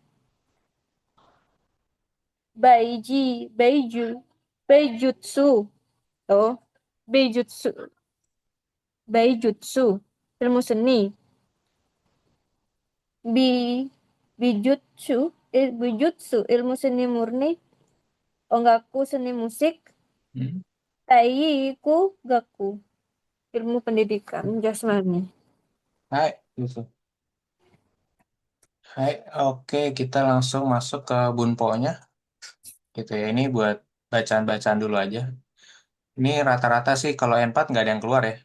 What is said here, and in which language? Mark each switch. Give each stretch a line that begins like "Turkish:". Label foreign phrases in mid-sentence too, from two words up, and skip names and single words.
Japanese: 美術、おお、美術、美術,
Indonesian: ilmu seni.
Japanese: 美、美術,
Indonesian: ilmu seni murni. Ongaku, seni musik. Hmm.
Japanese: 体育学,
Indonesian: ilmu pendidikan jasmani. Hai, gitu. Hai, oke. Kita langsung masuk ke Bunpo-nya. Gitu ya. Ini buat bacaan-bacaan dulu aja. Ini rata-rata sih kalau N4 nggak ada yang keluar ya.